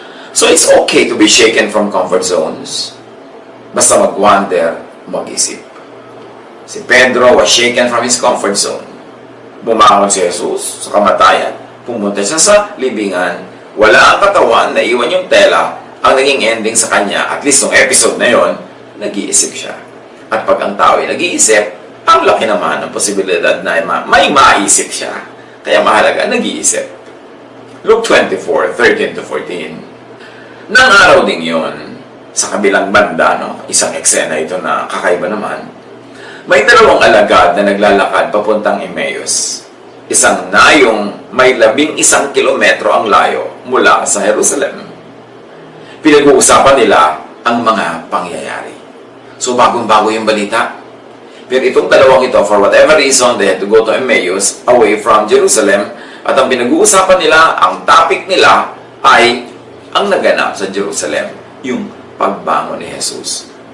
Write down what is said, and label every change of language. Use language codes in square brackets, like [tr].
[en] So it's okay to be shaken from comfort zones. [tl] Basta mag-wonder, mag-isip. [en] Si Pedro was shaken from his comfort zone. [tl] Bumangon si Jesus sa kamatayan. Pumunta siya sa libingan. Wala ang katawan, naiwan yung tela. Ang naging ending sa kanya, at least nung episode na yon, nag-iisip siya. At pag ang tao ay nag-iisip, Ang laki naman ng posibilidad na may maisip siya. Kaya mahalaga, nag-iisip. Luke 24, 13 to 14. Nang araw ding yon, sa kabilang banda, isang eksena ito na kakaiba naman, may dalawang alagad na naglalakad papuntang Emmaus. Isang nayong may 11 kilometro ang layo mula sa Jerusalem. Pinag-uusapan nila ang mga pangyayari. So, bagong-bago yung balita. Pero itong dalawang ito, [en] for whatever reason, they had to go to Emmaus, away from Jerusalem. [tl] At ang pinag-uusapan nila, ang topic nila, ay ang naganap sa Jerusalem, yung pagbangon ni Jesus.